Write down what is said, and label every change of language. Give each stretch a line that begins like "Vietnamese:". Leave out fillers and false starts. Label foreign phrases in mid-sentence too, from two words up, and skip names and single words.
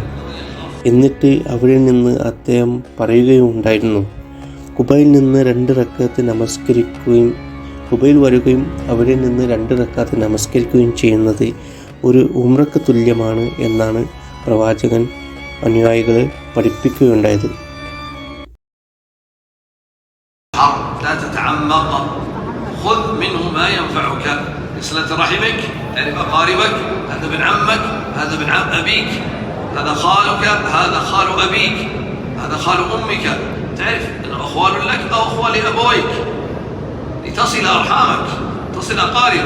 Malayalam: എന്നിട്ട് അവിടെ നിന്ന് അദ്ദേഹം പറയുകയുണ്ടായിരുന്നു, ഖുബയിൽ നിന്ന് 2 റക്അത്ത് നമസ്കരിക്കുകയും ഖുബയിൽ വരികയും അവിടെ നിന്ന് 2 റക്അത്ത് നമസ്കരിക്കുകയും ചെയ്യുന്നത് ഒരു ഉംറക്ക് തുല്യമാണ് എന്നാണ് പ്രവാചകൻ അനുയായികളെ പഠിപ്പിക്കുകയുണ്ടായത്.
Arabic: خذ منه ما ينفعك لصلة رحمك، تعرف أقاربك، هذا ابن عمك، هذا ابن عم أبيك، هذا خالك، هذا خال أبيك، هذا خال أمك، تعرف أنه أخوال لك أو أخوال لأبويك لتصل أرحامك، تصل أقاربك.